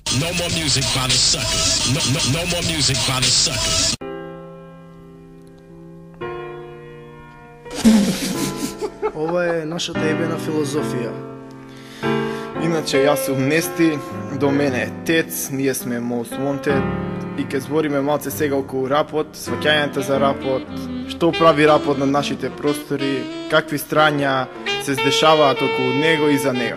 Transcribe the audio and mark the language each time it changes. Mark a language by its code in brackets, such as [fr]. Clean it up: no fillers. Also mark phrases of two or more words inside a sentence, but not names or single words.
[en] No more music by the suckers. No more music by the suckers. [mk] Ова е нашата ебена филозофија. Иначе јас сум Нести, до мене е Тец, ние сме [en] Most Wanted [mk] и ќе збориме малце сега околу рапот, сваќањата за рапот, што прави рапот на нашите простори, какви страња се здешаваат околу него и за него.